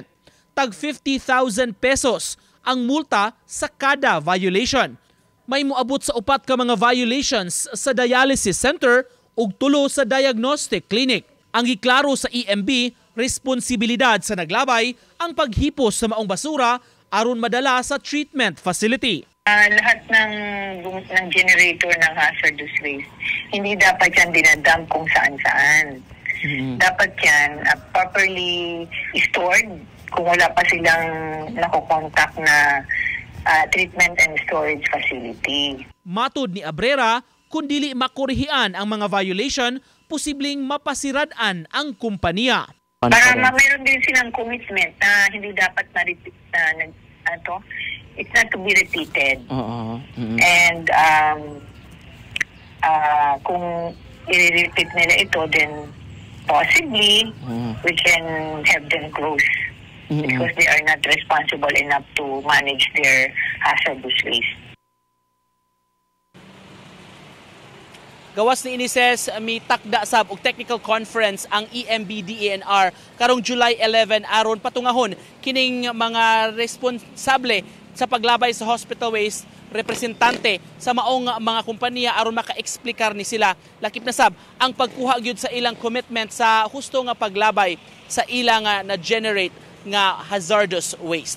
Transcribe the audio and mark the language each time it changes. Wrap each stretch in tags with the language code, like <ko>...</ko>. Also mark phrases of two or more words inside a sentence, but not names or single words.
<ceb>Tag 50,000 pesos ang multa sa kada violation. May moabot sa 4 ka mga violations sa</ceb> <en>dialysis center</en> <ceb>ug 3 sa</ceb> <en>diagnostic clinic.</en> <ceb>Ang giklaro sa EMB, responsibilidad sa naglabay ang paghipos sa maong basura aron madala sa</ceb> <en>treatment facility.</en> <tl>Lahat ng generator ng</tl> <en>hazardous waste,</en> <tl>hindi dapat yan dinadump kung saan-saan. Dapat yan</tl> <en>properly stored</en> <tl>kung wala pa silang nakokontak na</tl> <en>treatment and storage facility.</en> <ceb>Matud ni Abrera, kung dili makurihian ang mga violation, posibleng mapasiradan ang kumpanya.</ceb> <tl>Para mayroon din silang commitment na hindi dapat na-repeat</tl> <en>it's not to be repeated.</en> <tl>And kung i-repeat nila ito,</tl> <en>then possibly we can have them close. Because they are not responsible enough to manage their hazardous waste.</en> <ceb>Gawas ni Inises, may takda sab og</ceb> <en>technical conference</en> <ceb>ang EMB-DENR karong July 11 aron patungahon kining mga responsable sa paglabay sa</ceb> <en>hospital waste,</en> <ceb>representante sa maong mga kompanya aron maka-explicar ni sila lakip na sab ang pagkuha gyud sa ilang commitment sa husto nga paglabay sa ilang na-generate nga</ceb> <en>hazardous waste.</en>